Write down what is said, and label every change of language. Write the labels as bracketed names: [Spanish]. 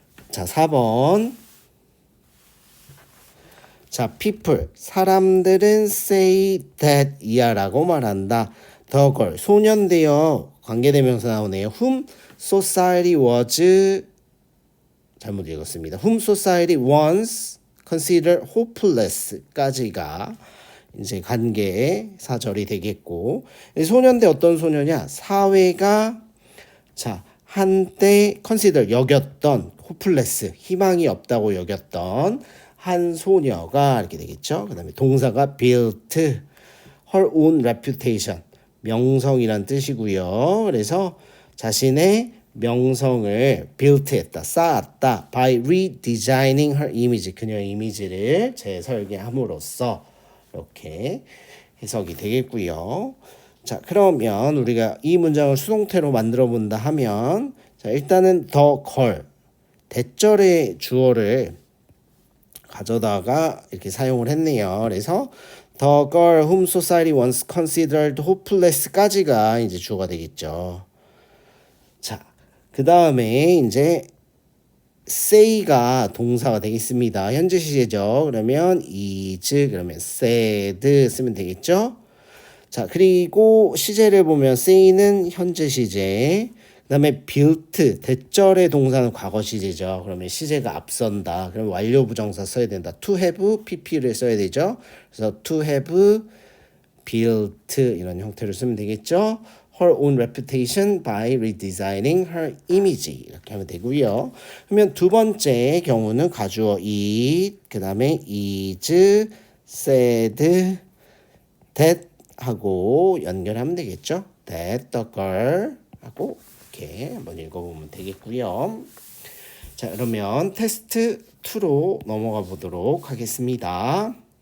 [Korean] 자, 4번. 자, people 사람들은 say that 이하라고 말한다. the girl 소년되어 관계대명사 나오네요. [English] whom society was [Korean] 잘못 읽었습니다. [English] whom society once considered hopeless [Korean] 까지가 이제 관계의 사절이 되겠고 소년대 어떤 소녀냐? 사회가 자 한때 consider 여겼던 hopeless 희망이 없다고 여겼던 한 소녀가 이렇게 되겠죠. 그 다음에 동사가 [English] built her own reputation [Korean] 명성이란 뜻이고요. 그래서 자신의 명성을 built했다, 쌓았다 [English] by redesigning her image [Korean] 그녀의 이미지를 재설계함으로써 이렇게 해석이 되겠고요. 자, 그러면 우리가 이 문장을 수동태로 만들어 본다 하면 자, 일단은 the girl 대절의 주어를 가져다가 이렇게 사용을 했네요. [English] 그래서 the girl whom society once considered hopeless [Korean] 까지가 이제 주어가 되겠죠. 자, 그 다음에 이제 say가 동사가 되겠습니다. 현재 시제죠. 그러면 is 그러면 said 쓰면 되겠죠. 자, 그리고 시제를 보면 say는 현재 시제 그 다음에 built 대절의 동사는 과거 시제죠. 그러면 시제가 앞선다. 그럼 완료 부정사 써야 된다. to have pp를 써야 되죠. 그래서 to have built 이런 형태로 쓰면 되겠죠. [English] her own reputation by redesigning her image [Korean] 이렇게 하면 되고요. 그러면 두 번째 경우는 가주어 it 그 다음에 [English] is said that [Korean] 하고 연결하면 되겠죠. that the girl 하고 이렇게 한번 읽어보면 되겠고요. 자, 그러면 테스트 2로 넘어가 보도록 하겠습니다.